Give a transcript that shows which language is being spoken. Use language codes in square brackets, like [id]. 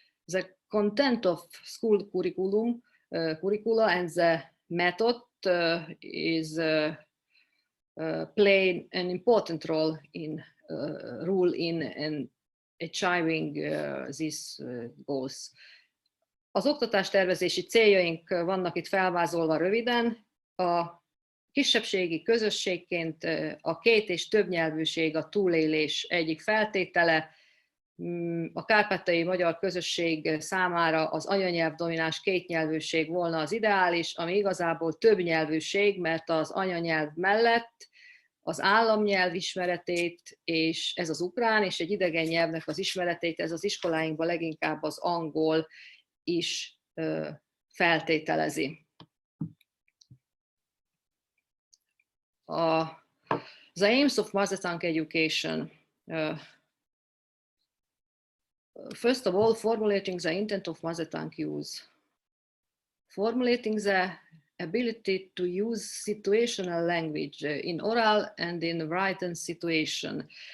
[en] The content of school curricula and the method is play an important role in achieving these goals. [hu] Az oktatástervezési céljaink vannak itt felvázolva röviden. A kisebbségi közösségként a két- és többnyelvűség a túlélés egyik feltétele. A kárpátaljai magyar közösség számára az anyanyelv domináns kétnyelvűség volna az ideális, ami igazából többnyelvűség, mert az anyanyelv mellett az államnyelv ismeretét, és ez az ukrán, és egy idegen nyelvnek az ismeretét, ez az iskoláinkban leginkább az angol is feltételezi. [en] The aims of mother tongue education. First of all, formulating the intent of mother tongue use. Formulating the ability to use situational language in oral and in written situation.